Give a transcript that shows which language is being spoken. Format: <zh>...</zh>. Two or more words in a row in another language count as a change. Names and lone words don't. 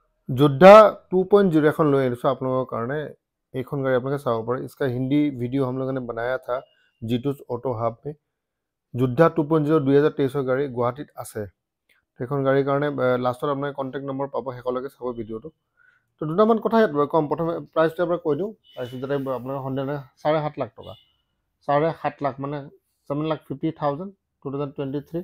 <as>যোদ্ধা 2.0 এখন লৈ আনিছোঁ আপোনালোকৰ কাৰণে। এইখন গাড়ী আপোনালোকে চাব পাৰে।</as> <hi>इसका हिंदी वीडियो हम लोगों ने बनाया था G2 ऑटो हब में।</hi> <as>যোদ্ধা 2.0 2023 গাড়ী গুৱাহাটীত আছে। সেইখন গাড়ীৰ কাৰণে লাষ্টত আপোনাৰ</as> <en>contact number</en> <as>পাব, শেষলৈকে চাব ভিডিঅ'টো। তো দুটামান কথা কম। প্ৰথমে প্ৰাইচটো এবাৰ কৈ দিওঁ। প্ৰাইচটো যাতে আপোনাৰ সন্দেহ নাই, 7.5 লাখ টকা। 7.5 লাখ মানে 7,50,000 2023।</as>